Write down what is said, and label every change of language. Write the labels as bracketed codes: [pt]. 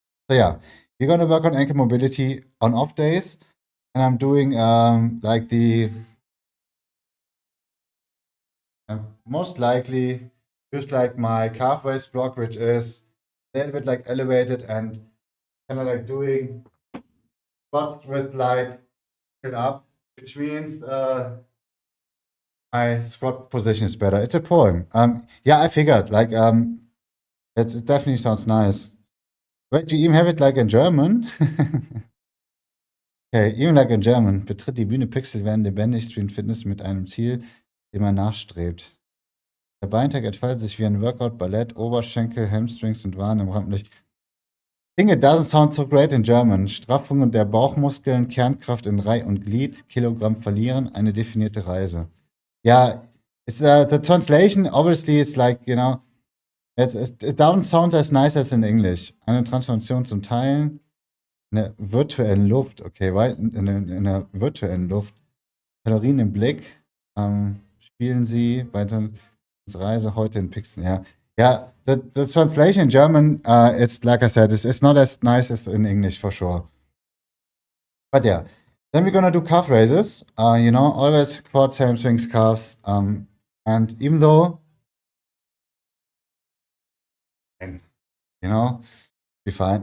[en] So yeah, we're gonna work on ankle mobility on off days, and I'm doing like the most likely use like my calf raise block, which is a little bit like elevated and kind of like doing squats with like it up, which means my squat position is better. It's a poem. Yeah, I figured like it definitely sounds nice. Wait, you even have it like in German? Okay, even like in German. [de] Betritt die Bühne, Pixel werden lebendig, Stream Fitness mit einem Ziel, dem man nachstrebt. Der Beintag entfaltet sich wie ein Workout, Ballett, Oberschenkel, Hamstrings und Waden im Rampenlicht. [en] I think it doesn't sound so great in German. [de] Straffung der Bauchmuskeln, Kernkraft in Reih und Glied, Kilogramm verlieren, eine definierte Reise. [en] Yeah, it's the translation. Obviously, it's like it doesn't sound as nice as in English. [de] Eine Transformation zum Teilen in der virtuellen Luft. Okay, weit in der virtuellen Luft. Kalorien im Blick. Spielen Sie weiter Reise heute in Pixeln. [en] Yeah, yeah. The translation in German, it's like I said, it's not as nice as in English for sure. But yeah, then we're gonna do calf raises. You know, always quads, hamstrings, calves. And even though, you know, be fine.